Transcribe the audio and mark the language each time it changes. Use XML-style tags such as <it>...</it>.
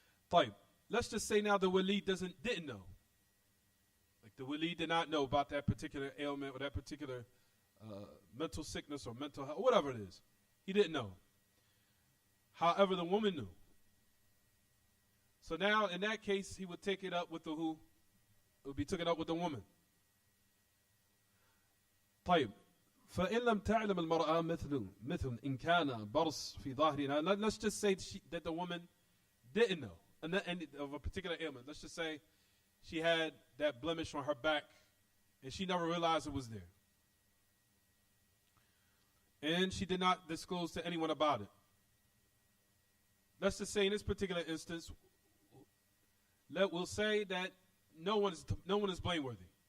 <ar>طيب,</ar> <en>let's just say now the wali didn't know. Like the wali did not know about that particular ailment or that particular mental sickness or mental health, whatever it is. He didn't know. However, the woman knew. So now, in that case, he would take it up with the who? It would be taken up with the woman.</en> <ar>طيب, فإن لم تعلم المرأة مثل إن كان برص في ظهرنا.</ar> <en>Let's just say that the woman didn't know of a particular ailment. Let's just say she had that blemish on her back and she never realized it was there. And she did not disclose to anyone about it. Let's just say in this particular instance, we'll say that no one is blameworthy.</en>